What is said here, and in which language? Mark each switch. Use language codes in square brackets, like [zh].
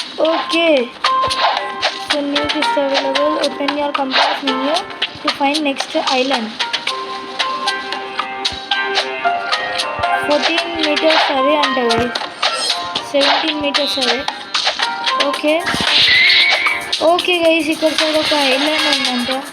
[en] Okay so new quest available. Open your compass menu to find next island. 14 meters away అంట guys, 17 meters away. [te] Okay okay guys ఇక్కడ side ఒక island ఉందంట.